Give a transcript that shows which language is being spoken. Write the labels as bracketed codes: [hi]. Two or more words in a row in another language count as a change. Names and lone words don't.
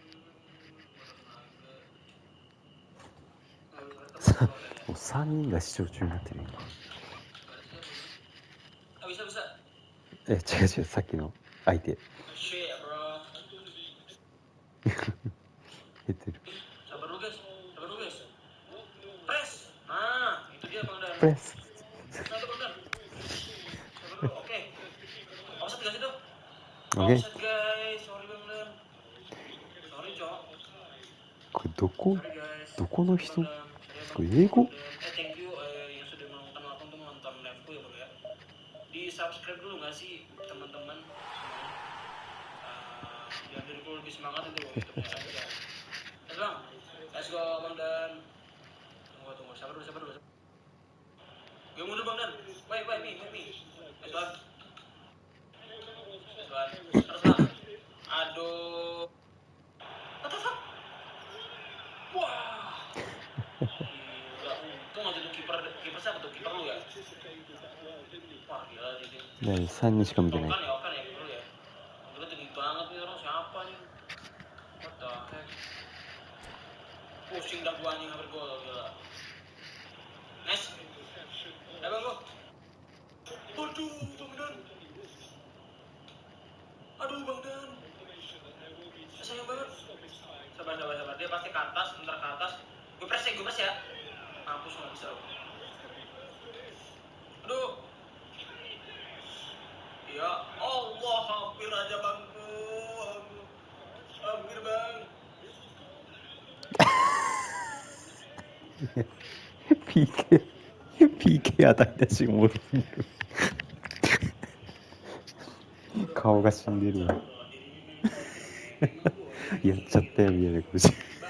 [ja] もう3人が視聴中になってる [id] 今 bisa bisa [ja] 違う違うさっきの相手減ってる [id] sabar dulu guys press nah itu dia Bang Dan [ja] プレス [id] nah itu Bang Dan sabar dulu oke offset nggak sih tuh Oke [en] offset guys sorry [id] Bang Dan sorry cok [ja] これどこの人これ英語 [en] thank you [id] yang sudah meluangkan waktu untuk menonton liveku ya Bro ya di subscribe dulu nggak sih teman-teman biar diriku lebih semangat itu YouTube-nya aja. Bang, [en] let's go [id] Bang Dan. Tunggu, sabar dulu. Gue mundur Bang Dan. [en] Wait, me. Let's go. [id] Terus Bang. Aduh. [en] What the fuck? [id] Wah. Gila, untung aja tuh kiper siapa tuh? Kiper lu ya? Wah, gila sih. [ja] 3 人しか見てない [id] Okan ya kiper lu ya. Gila tinggi banget nih orang siapa nih? [en] What the heck? [id] Pusing dah gua anjing hampir gol gila. Nice. Bang gua. Aduh, Bang Dan. Aduh, Bang Dan. Sayang banget. Sabar. Dia pasti ke atas, bentar ke atas. Gue press ya. Mampus nggak bisa. Aduh. Ya Allah, hampir aja bangku. Hampir bang. [ja] PK 与えたし、おもろすぎる。顔が死んでるわ。やっちゃったよみたいな顔して。